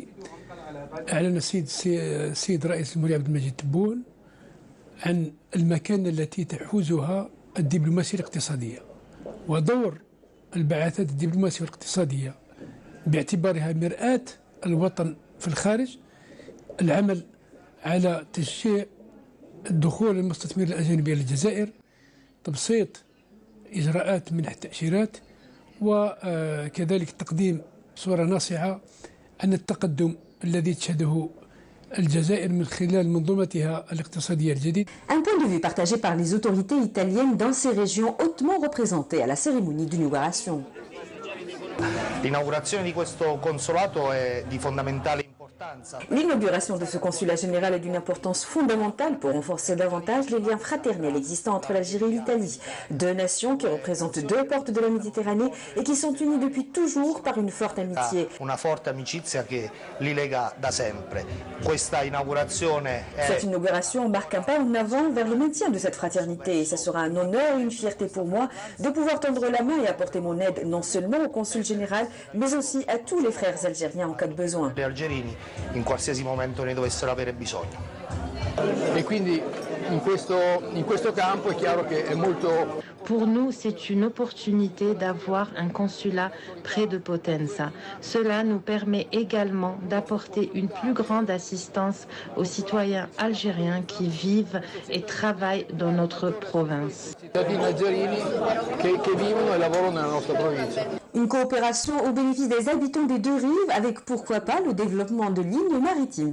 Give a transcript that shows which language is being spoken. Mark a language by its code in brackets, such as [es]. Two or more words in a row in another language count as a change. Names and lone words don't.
[ar] أعلن السيد رئيس الجمهورية عبد المجيد تبون عن المكانة التي تحوزها الدبلوماسية الاقتصادية ودور البعثات الدبلوماسية والاقتصادية باعتبارها مرآة الوطن في الخارج، العمل على تشجيع الدخول المستثمرين الأجانب إلى الجزائر، تبسيط إجراءات منح التأشيرات، وكذلك تقديم صورة ناصعة عن التقدم الذي تشهده الجزائر من خلال منظومتها الاقتصادية الجديدة. [fr] Un point de vue partagé par les autorités italiennes dans ces régions hautement représentées à la cérémonie d'inauguration. [it] L'inaugurazione di questo consolato è di fondamentale importanza. [fr] L'inauguration de ce consulat général est d'une importance fondamentale pour renforcer davantage les liens fraternels existants entre l'Algérie et l'Italie, deux nations qui représentent deux portes de la Méditerranée et qui sont unies depuis toujours par une forte amitié. [it] Una forte amicizia che li lega da sempre. Questa inaugurazione [fr] Cette inauguration marque un pas en avant vers le maintien de cette fraternité et ce sera un honneur et une fierté pour moi de pouvoir tendre la main et apporter mon aide non seulement au consul général mais aussi à tous les frères algériens en cas de besoin. [it] gli algerini in qualsiasi momento ne dovessero avere bisogno. E quindi in questo campo è chiaro che è molto. [fr] Pour nous, c'est une opportunité d'avoir un consulat près de Potenza. Cela nous permet également d'apporter une plus grande assistance aux citoyens algériens qui vivent et travaillent dans notre province. Une coopération au bénéfice des habitants des deux rives avec pourquoi pas le développement de lignes maritimes.